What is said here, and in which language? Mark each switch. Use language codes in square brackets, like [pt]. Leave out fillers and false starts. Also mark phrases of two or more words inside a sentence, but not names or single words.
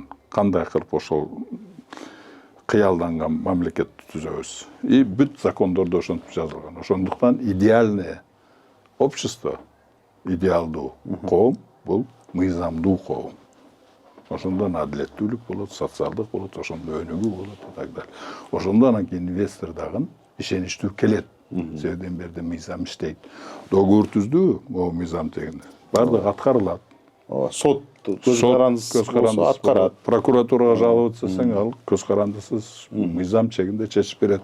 [ky] Кандай кылып ошол кыялданган мамлекетти түзөбүз. И бүт закондордо ошентип жазылган. Ошондуктан [ru] идеальное общество, [ky] идеалдуу коом бул мыйзамдуу коом. Ошондон адилеттүүлүк болот, социалдык болот, ошондо өнүгүү болот [ru] и так далее. [ky] Ошондон анан кийин инвестор дагы ишеничтүү келет. Себебен берде мыйзам иштейт. Договор түздү, могу мыйзам дегенде. Бардыгы аткарылат. Сот көз карандысыз аткарат. Прокуратурага жалоба этсең, ал көз карандысыз мыйзам чегинде чечип берет.